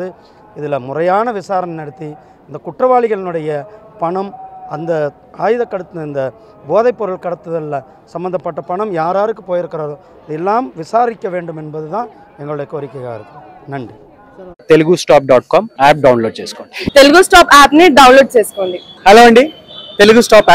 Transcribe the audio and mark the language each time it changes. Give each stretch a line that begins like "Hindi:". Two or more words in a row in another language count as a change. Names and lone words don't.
Tamil: இதில் முறையான விசாரணை நடத்தி இந்த குற்றவாளிகளினுடைய பணம், அந்த இந்த போதைப்பொருள் கடத்துதலில் சம்பந்தப்பட்ட பணம் யாருக்கு போயிருக்கிறதோ இதெல்லாம் விசாரிக்க வேண்டும் என்பது தான் எங்களுடைய கோரிக்கையாக இருக்குது. நன்றி.
Telugu: telugustop.com యాప్ డౌన్లోడ్ చేసుకోండి. తెలుగు స్టాప్ యాప్ ని డౌన్లోడ్ చేసుకోండి. హలో అండి, తెలుగు స్టాప్ యాప్